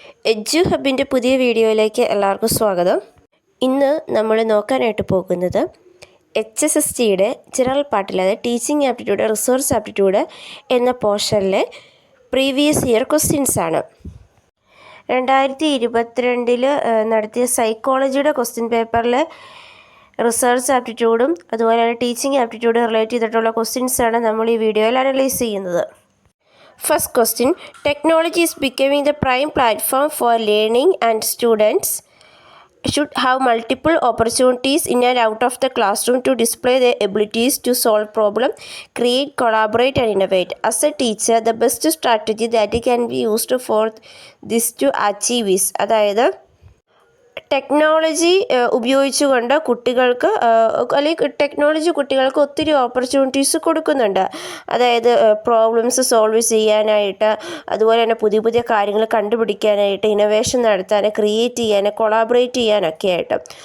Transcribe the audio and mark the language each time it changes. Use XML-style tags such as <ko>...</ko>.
<ml>Edu ഹബിൻ്റെ പുതിയ വീഡിയോയിലേക്ക് എല്ലാവർക്കും സ്വാഗതം. ഇന്ന് നമ്മൾ നോക്കാനായിട്ട് പോകുന്നത് HSSTയുടെ ജനറൽ പാർട്ടിൽ, അതായത് ടീച്ചിങ് ആപ്റ്റിറ്റ്യൂഡ്, റിസോഴ്സ് ആപ്റ്റിറ്റ്യൂഡ് എന്ന പോർഷനിലെ പ്രീവിയസ് ഇയർ ക്വസ്റ്റ്യൻസ് ആണ്. 2022 നടത്തിയ സൈക്കോളജിയുടെ ക്വസ്റ്റ്യൻ പേപ്പറിൽ റിസർച്ച് ആപ്റ്റിറ്റ്യൂഡും അതുപോലെ തന്നെ ടീച്ചിങ് ആപ്റ്റിറ്റ്യൂഡ് റിലേറ്റ് ചെയ്തിട്ടുള്ള ക്വസ്റ്റ്യൻസാണ് നമ്മൾ ഈ വീഡിയോയിൽ അനലൈസ് ചെയ്യുന്നത്.</ml> <en>First question, technology is becoming the prime platform for learning and students should have multiple opportunities in and out of the classroom to display their abilities to solve problems, create, collaborate and innovate. As a teacher, the best strategy that can be used for this to achieve is,</en> <ml>അതായത് technology ഉപയോഗിച്ചുകൊണ്ട് കുട്ടികൾക്ക് അല്ലെങ്കിൽ technology കുട്ടികൾക്ക് ഒത്തിരി opportunities കൊടുക്കുന്നുണ്ട്. അതായത് problems solve ചെയ്യാനായിട്ട്, അതുപോലെ തന്നെ പുതിയ പുതിയ കാര്യങ്ങൾ കണ്ടുപിടിക്കാനായിട്ട്, ഇന്നോവേഷൻ നടത്താൻ, ക്രിയേറ്റ് ചെയ്യാൻ, കൊളാബറേറ്റ് ചെയ്യാനൊക്കെ ആയിട്ട്.</ml>